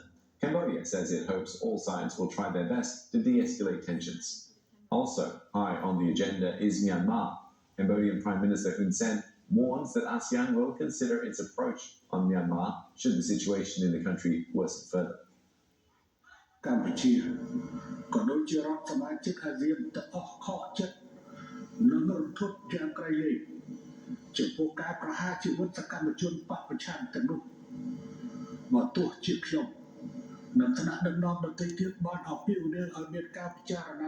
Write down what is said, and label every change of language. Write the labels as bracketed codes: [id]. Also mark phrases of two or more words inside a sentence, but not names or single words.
[en] Cambodia says it hopes all sides will try their best to de-escalate tensions. Also high on the agenda is Myanmar. Cambodian Prime Minister Hun Sen warns that ASEAN will consider its approach on Myanmar should the situation in the country worsen further. [km] កម្ពុជាក៏ដូចជារដ្ឋសមាជិកអាស៊ានទាំងអស់ខកចិត្តនិងរន្ធត់យ៉ាងក្រៃលែងចំពោះការប្រហារជីវិតសកម្មជនប កប្រឆាំងទាំងនោះបើទោះជាខ្ញុំនិងថ្នាក់ដឹកនាំដទៃទៀតបានអំពាវនាវឲ្យមានការពិចារណា